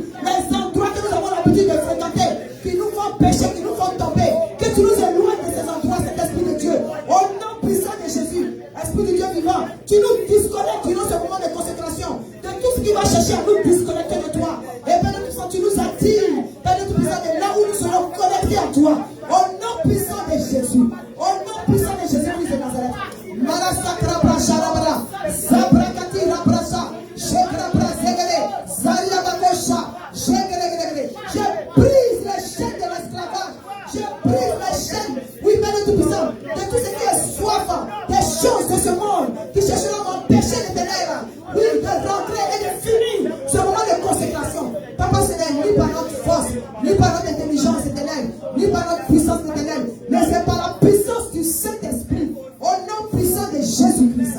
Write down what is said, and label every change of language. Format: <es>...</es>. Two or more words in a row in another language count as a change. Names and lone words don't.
<fr>Les endroits que nous avons l'habitude de fréquenter, qui nous font pécher, qui nous font tomber, que tu nous éloignes de ces endroits, cet Esprit de Dieu, au nom puissant de Jésus. Esprit de Dieu vivant, tu nous disconnectes durant ce moment de consécration de tout ce qui va chercher à nous disconnecter de toi. Et Père Tout-Puissant, tu nous attires, Père Tout-Puissant, de là où nous serons connectés à toi, au nom puissant de Jésus, au nom puissant de Jésus-Christ de Nazareth. Marasakra Brasharabra, Zabrakati Rabrasa, Shekrabra Zegere, Zaria Bakosha, Shegeregere. Je brise les chaînes de l'esclavage, je brise les chaînes, oui, Père Tout-Puissant, de tout ce qui est soif, des choses de ce monde qui chercheront à m'empêcher de ténèbres, oui, de rentrer et de finir ce moment de consécration. Papa, ce n'est ni par notre force, ni par notre intelligence éternelle, ni par notre puissance éternelle, mais c'est par la puissance du Saint-Esprit, au nom puissant de Jésus-Christ.</fr>